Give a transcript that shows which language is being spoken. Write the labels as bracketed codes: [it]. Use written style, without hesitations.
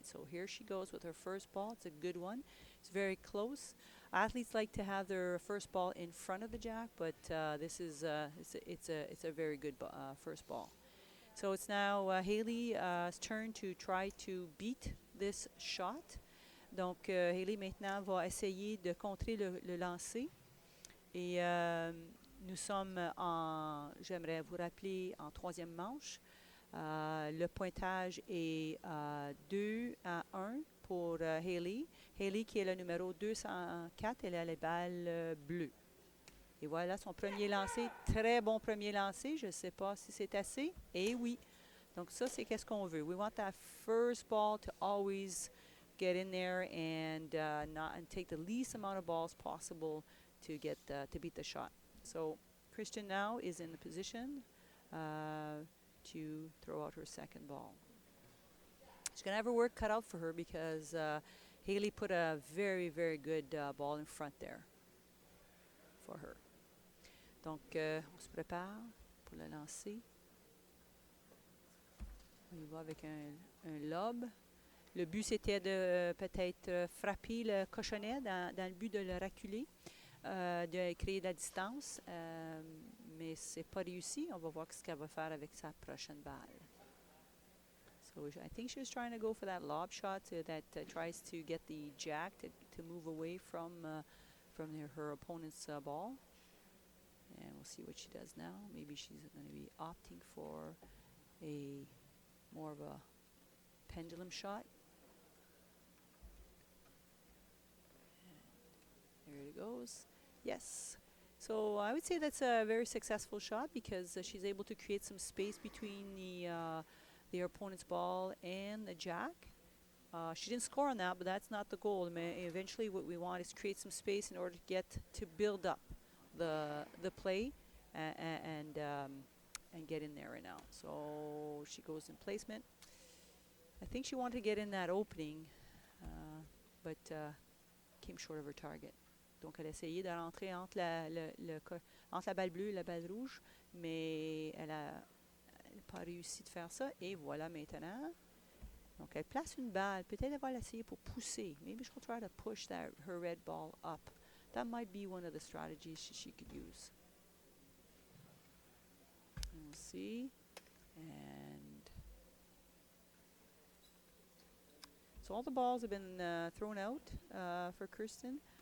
[en] So here she goes with her first ball. It's a good one. It's very close. Athletes like to have their first ball in front of the jack, but this is it's a very good first ball. So it's now Hayley's turn to try to beat this shot. [fr] Donc Hayley maintenant va essayer de contrer le lancer. Et nous sommes j'aimerais vous rappeler, en troisième manche. Le pointage est 2-1 pour Hayley. Hayley qui est le numéro 204, elle a les balles bleues. Et voilà son premier lancer, très bon premier lancer. Je ne sais pas si c'est assez. Et oui. Donc ça, c'est qu'est-ce qu'on veut. [en] We want that first ball to always get in there and take the least amount of balls possible to get to beat the shot. So Kristyn now is in the position to throw out her second ball. She's going to have her work cut out for her because Hayley put a very, very good ball in front there for her. [fr] Donc, on se prépare pour le lancer. On y va avec un lob. Le but, c'était de peut-être frapper le cochonnet dans le but de le reculer, de créer de la distance. Mais ce n'est pas réussi. On va voir ce qu'elle va faire avec sa prochaine balle. [en] So I think she was trying to go for that lob shot that tries to get the jack to move away from her opponent's ball. And we'll see what she does now. Maybe she's going to be opting for more of a pendulum shot. And there it goes. Yes. So I would say that's a very successful shot because she's able to create some space between their opponent's ball and the jack. She didn't score on that, but that's not the goal. Eventually what we want is create some space in order to build up the play and get in there right now. So she goes in placement. I think she wanted to get in that opening, but came short of her target. [fr] Donc elle a essayé de rentrer entre la balle bleue et la balle rouge, mais elle n'a pas réussi de faire ça. Et voilà maintenant. Donc elle place une balle. Peut-être elle va l'essayer pour pousser. [en] Maybe she'll try to push her red ball up. That might be one of the strategies she could use. And we'll see. And so all the balls have been thrown out for Kristyn.